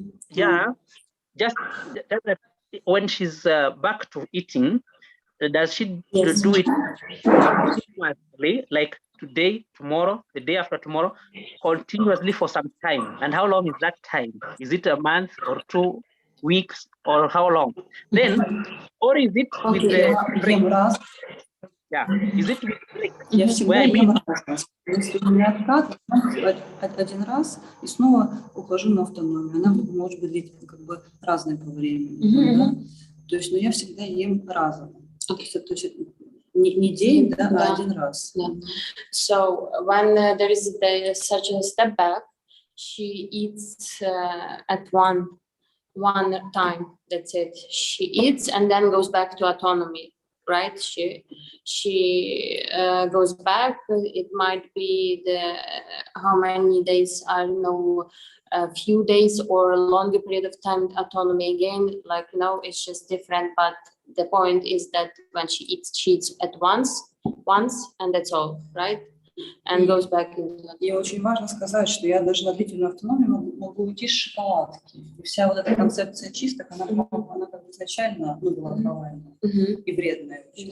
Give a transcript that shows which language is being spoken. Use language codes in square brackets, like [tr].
[en] Yeah, just when she's back to eating, does she do it continuously, like today, tomorrow, the day after tomorrow, continuously for some time? And how long is that time? Is it a month or 2 weeks or how long? Then, or is it with the break? Yeah, is it with break? [ru] Я всегда ем раз. Если у меня откат, один раз, и снова ухожу на автономию. Она может быть как бы разной по времени. Да? То есть, но я всегда ем разово. То есть не день, да, а один раз. [en] So when there is such a step back, she eats at one time. That's it. She eats and then goes back to autonomy. Right? She goes back. It might be how many days, I don't know, a few days or a longer period of time autonomy again. Like, no, it's just different. But the point is that when she eats at once, and that's all, right? And goes back into. [ru] И очень важно сказать, что я даже на длительную автономию могу уйти с шоколадки. И вся вот эта концепция чисток, она как бы изначально была провальная и вредная.